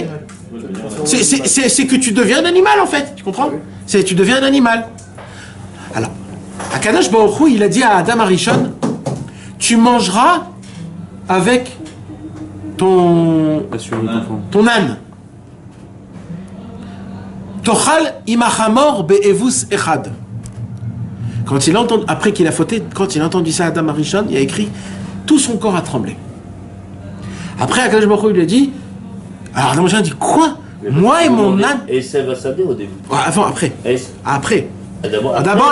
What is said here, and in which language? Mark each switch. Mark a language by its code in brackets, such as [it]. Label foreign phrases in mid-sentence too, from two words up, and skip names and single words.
[fr] C'est que tu deviens un animal en fait, tu comprends? Tu deviens un animal. Alors, Akadosh Baruch Hu, il a dit à Adam Arishon, tu mangeras avec ton âne. [he] תאכל עם חמור באבוס אחד. [fr] Quand il entend, après qu'il a fauté, quand il a entendu ça à Adam Arishon, il a écrit, tout son corps a tremblé. Après, Akadosh Baruch Hu, il a dit, alors Adam Arishon dit, quoi? Moi et mon âne. Et ça va saber au début. Avant, après. Après. D'abord,